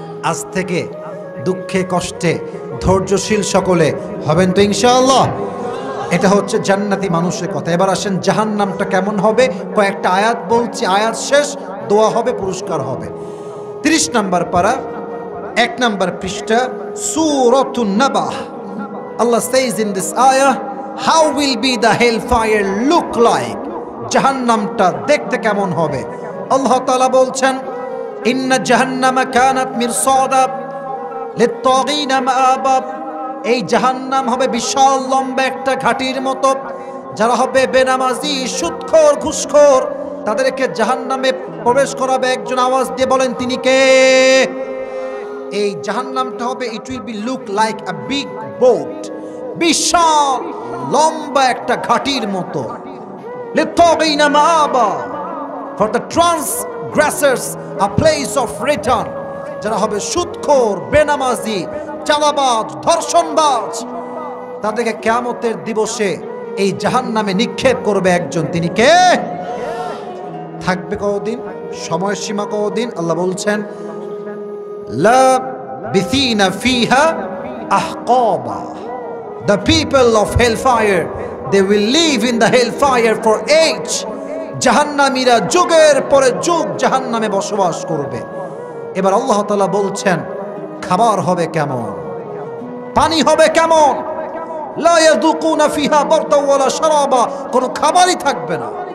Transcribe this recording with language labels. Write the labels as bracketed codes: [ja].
[bn] আজ থেকে দুঃখে কষ্টে ধৈর্যশীল সকলে হবেন তো ইনশাআল্লাহ। এটা হচ্ছে জান্নাতি মানুষের কথা। এবার আসেন জাহান্নামটা কেমন হবে। কয়েকটা আয়াত বলছি, আয়াত শেষ, দোয়া হবে, পুরস্কার হবে। 30 নম্বর পারা, 1 নম্বর পৃষ্ঠা, সূরাতুন নাবাহ। [en] Allah says in this ayah, how will be the hellfire look like? [bn] জাহান্নামটা দেখতে কেমন হবে? আল্লাহ তাআলা বলছেন, [ar] ইন্না জাহান্নামা কানাত মিরসাদা লিত-তাগিনা মাআবা। [bn] এই জাহান্নাম হবে বিশাল লম্বা একটা ঘাটির মতো। যারা হবে বেনামাজি, সুদখোর, ঘুষখোর, তাদেরকে জাহান্নামে প্রবেশ করাবে একজন। আওয়াজ দিয়ে বলেন তিনি কে? এই জাহান্নামটা হবে, [en] it will be look like a big boat, [bn] বিশাল লম্বা একটা ঘাটির মতো। [ar] লিত্তাগিনা মাআবা, [en] For the transgressors a place of return. [bn] যারা হবে সুদখোর, বেনামাজি, চাঁদাবাজ, ধর্ষণবাজ, তাদেরকে কিয়ামতের দিবসে এই জাহান্নামে নিক্ষেপ করবে একজন। তিনি কে? থাকবে কতদিন? সময়সীমা কতদিন? আল্লাহ বলছেন [ar] লাবিথিনা ফিহা আহকাবা, [en] the people of hellfire, they will live in the hellfire for age. [bn] জাহান্নামীরা যুগের পরে যুগ জাহান্নামে বসবাস করবে। এবার আল্লাহ তাআলা বলছেন খাবার হবে কেমন, পানি হবে কেমন? [ar] লা ইয়াযুকুনা ফিহা বারদাও ওয়ালা শারাবা, [bn] কোনো খাবারই থাকবে না।